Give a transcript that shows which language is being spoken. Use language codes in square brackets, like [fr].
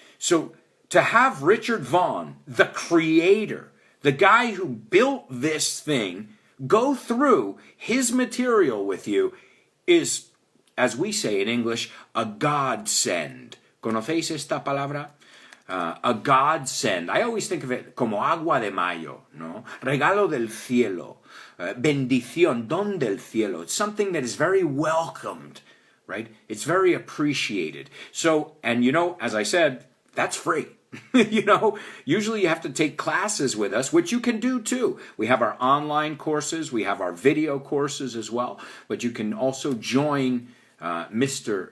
[en] So, to have Richard Vaughan, the creator, the guy who built this thing, go through his material with you is, as we say in English, a godsend. [es] ¿Conocéis esta palabra? A godsend. [en] I always think of it [es] como agua de mayo, ¿no? Regalo del cielo. Bendición, don del cielo. [en] It's something that is very welcomed, right? It's very appreciated. So, and as I said, that's free. Usually you have to take classes with us, which you can do too. We have our online courses, we have our video courses as well, but you can also join Mr.